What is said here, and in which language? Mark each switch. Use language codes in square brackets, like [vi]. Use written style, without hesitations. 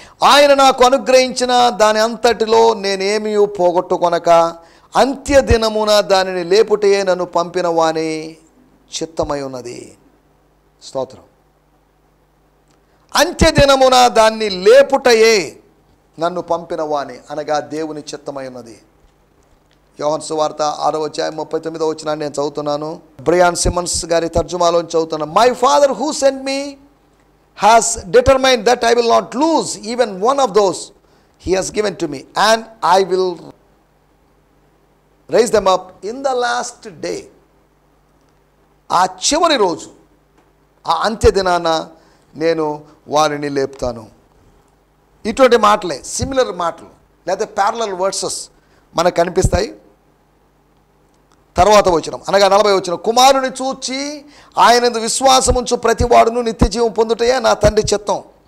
[te] ఆయన నాకు అనుగ్రహించిన దాని అంతటిలో నేనేమీ పోగొట్టుకొనక అంత్యదినమున దానిని లేపుటయే నన్ను పంపిన వాని చిత్తమై ఉన్నది. స్తోత్రం. అంత్యదినమున దాన్ని లేపుటయే నన్ను పంపిన వాని అనగా దేవుని చిత్తమై ఉన్నది. యోహన్ సువార్త 6వ అధ్యాయం 39వ వచనాన్ని నేను చదువుతున్నాను. బ్రయాన్ సిమన్స్ గారి తర్జుమాలోంచి చదువుతున్నాను. [en] My father who sent me has determined that I will not lose even one of those he has given to me, and I will raise them up in the last day. [te] ఆ చివరి రోజు, ఆ అంత్యదినాన నేను వారిని లేపుతాను. ఇటువంటి మాటలే, similar మాటలు లేదా ప్యారలల్ వర్సెస్ మనకు కనిపిస్తాయి. తర్వాత వచనం అనగా 40వ వచనం. కుమారుని చూచి ఆయనందు విశ్వాసముంచు ప్రతివాడును నిత్య జీవం పొందుటయే నా తండ్రి చిత్తం.